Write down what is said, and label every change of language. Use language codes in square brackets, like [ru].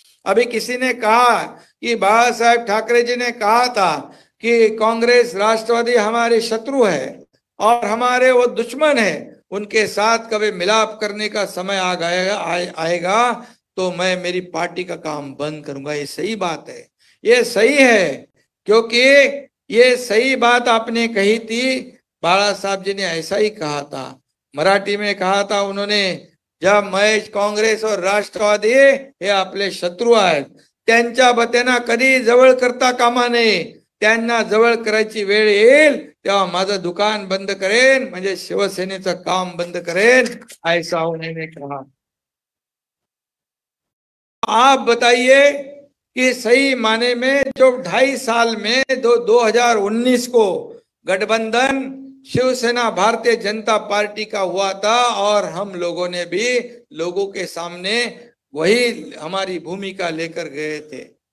[hi] अभी किसी ने कहा कि बाबा साहेब ठाकरे जी ने कहा था कि कांग्रेस राष्ट्रवादी हमारे शत्रु है और हमारे वो दुश्मन है, उनके साथ कभी मिलाप करने का समय आएगा तो मैं मेरी पार्टी का काम बंद करूंगा। ये सही बात है, ये सही है, क्योंकि ये सही बात आपने कही थी। बाला साहब जी ने ऐसा ही कहा था, मराठी में कहा था उन्होंने, जब मैं [mr] काँग्रेस और राष्ट्रवादी हे आपले शत्रू आहेत, त्यांच्या बत्यांना कधी जवळ करता कामा नये, त्यांना जवळ करायची वेळ येईल तेव्हा माझं दुकान बंद करेन, म्हणजे शिवसेनेचं काम बंद करेन, [hi] ऐसा उन्होंने कहा। आप बताइए कि सही माने में जो 2.5 साल में 2019 को गठबंधन शिवसेना भारतीय जनता पार्टी का हुआ था और हम लोगों ने भी लोगों के सामने वही हमारी भूमिका लेकर गए थे।